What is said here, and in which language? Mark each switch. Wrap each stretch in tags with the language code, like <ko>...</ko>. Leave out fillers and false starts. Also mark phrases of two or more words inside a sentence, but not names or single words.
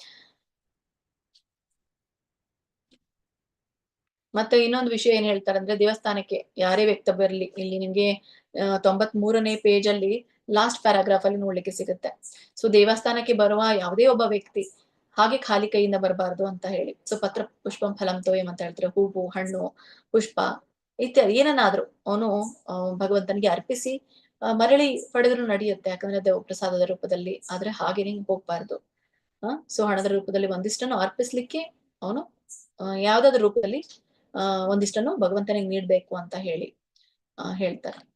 <kn>ಮತ್ತೆ ಇನ್ನೊಂದು ವಿಷಯ ಏನ್ ಹೇಳ್ತಾರೆ ಅಂದ್ರೆ, ದೇವಸ್ಥಾನಕ್ಕೆ ಯಾರೇ ವ್ಯಕ್ತಿ ಬರ್ಲಿ, ಇಲ್ಲಿ ನಿಮ್ಗೆ 93ನೇ ಪೇಜ್ ಅಲ್ಲಿ</kn> <en>last paragraph</en> <kn>ಅಲ್ಲಿ ನೋಡ್ಲಿಕ್ಕೆ ಸಿಗುತ್ತೆ. ಸೊ ದೇವಸ್ಥಾನಕ್ಕೆ ಬರುವ ಯಾವುದೇ ಒಬ್ಬ ವ್ಯಕ್ತಿ ಹಾಗೆ ಖಾಲಿ ಕೈಯಿಂದ ಬರಬಾರ್ದು ಅಂತ ಹೇಳಿ. ಸೊ</kn> <sa>ಪತ್ರ ಪುಷ್ಪಂ ಫಲಂ ತೋಯಂ</sa> <kn>ಅಂತ ಹೇಳ್ತಾರೆ. ಹೂವು, ಹಣ್ಣು, ಪುಷ್ಪ ಇತ್ಯಾದಿ ಏನನ್ನಾದ್ರೂ ಅವನು ಭಗವಂತನಿಗೆ ಅರ್ಪಿಸಿ ಮರಳಿ ಪಡೆದ್ರು ನಡೆಯುತ್ತೆ. ಯಾಕಂದ್ರೆ ಅದು ಪ್ರಸಾದದ ರೂಪದಲ್ಲಿ. ಆದ್ರೆ ಹಾಗೇನೆ ಹೋಗ್ಬಾರ್ದು. ಸೊ ಹಣದ ರೂಪದಲ್ಲಿ ಒಂದಿಷ್ಟನ್ನು ಅರ್ಪಿಸ್ಲಿಕ್ಕೆ ಅವನು ಯಾವ್ದಾದ್ರು ರೂಪದಲ್ಲಿ ಒಂದಿಷ್ಟನ್ನು ಭಗವಂತನಿಗೆ ನೀಡ್ಬೇಕು ಅಂತ ಹೇಳಿ ಹೇಳ್ತಾರೆ.</kn>